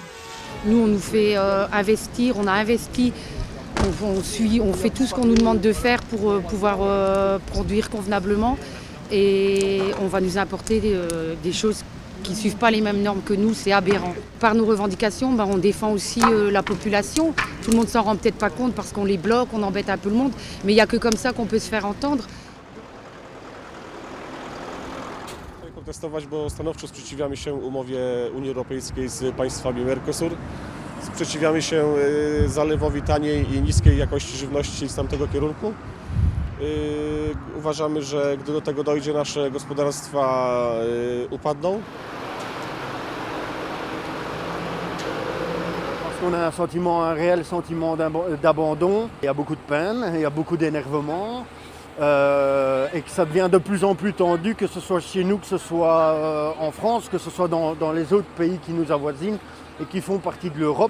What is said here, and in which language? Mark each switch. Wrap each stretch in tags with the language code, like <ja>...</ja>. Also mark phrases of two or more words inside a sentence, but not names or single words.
<fr>Nous, on nous fait investir, on a investi, on fait tout ce qu'on nous demande de faire pour pouvoir produire convenablement et on va nous importer des choses qui ne suivent pas les mêmes normes que nous, c'est aberrant. Par nos revendications, on défend aussi la population. Tout le monde ne s'en rend peut-être pas compte parce qu'on les bloque, on embête un peu le monde, mais il n'y a que comme ça qu'on peut se faire entendre.</fr> <pl>Protestować, bo stanowczo sprzeciwiamy się umowie Unii Europejskiej z państwami Mercosur. Sprzeciwiamy się zalewowi taniej i niskiej jakości żywności z tamtego kierunku. Uważamy, że gdy do tego dojdzie, nasze gospodarstwa upadną.</pl> <fr>On a un réel sentiment d'abandon, il y a beaucoup de peine, il y a beaucoup d'énervement et que ça devient de plus en plus tendu, que ce soit chez nous, que ce soit en France, que ce soit dans les autres pays qui nous avoisinent et qui font partie de l'Europe.</fr>